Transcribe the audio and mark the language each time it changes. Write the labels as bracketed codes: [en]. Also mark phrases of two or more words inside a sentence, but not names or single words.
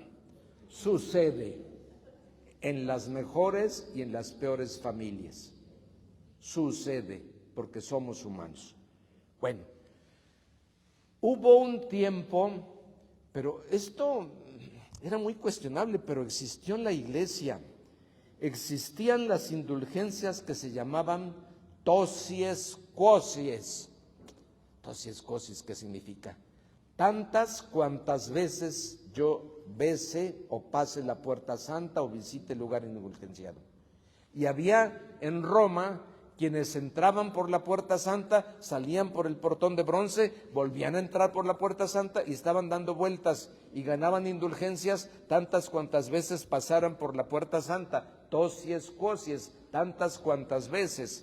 [es] Sucede en las mejores y en las peores familias, sucede porque somos humanos. Bueno, hubo un tiempo, pero esto era muy cuestionable, pero existió en la iglesia, existían las indulgencias que se llamaban [la] tosies quosies. Tosies quosies, [es] ¿qué significa? Tantas cuantas veces yo bese o pase la puerta santa o visite el lugar indulgenciado. Y había en Roma quienes entraban por la puerta santa, salían por el portón de bronce, volvían a entrar por la puerta santa y estaban dando vueltas y ganaban indulgencias tantas cuantas veces pasaran por la puerta santa, [la] tosies quosies, [es] tantas cuantas veces.